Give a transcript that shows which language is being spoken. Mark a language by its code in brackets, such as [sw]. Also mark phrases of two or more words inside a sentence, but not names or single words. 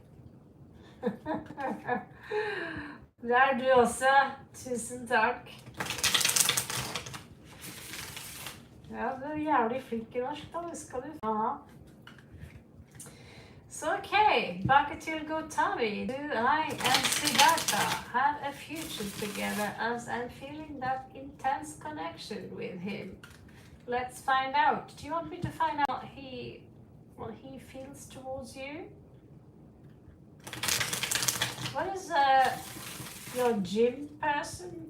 [no] Det er du også. Tusen takk. Ja, du er jævlig flink i norsk da, det skal du ha. Så ok, back til Gotami. [en] Do I and Siddhartha have a future together as I'm feeling that intense connection with him? Let's find out. Do you want me to find out what he feels towards you? What is your gym person?